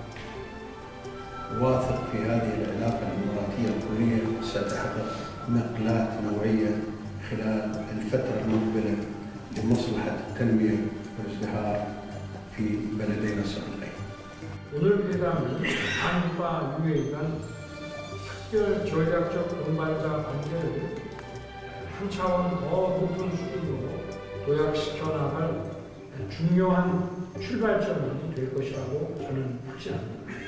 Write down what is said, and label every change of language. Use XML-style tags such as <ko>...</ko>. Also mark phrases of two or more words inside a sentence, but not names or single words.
<ar>واثق في هذه العلاقة الإماراتية الكورية ستحقق نقلات نوعية خلال الفترة المقبلة لمصلحة التنمية والازدهار في بلدينا الصديقين.</ar> <ko>오늘 회담은 한국과 UAE 간 특별 전략적 동반자 관계를 한 차원 더 높은 수준으로 도약시켜 나갈 중요한 출발점이 될 것이라고 저는 확신합니다.</ko>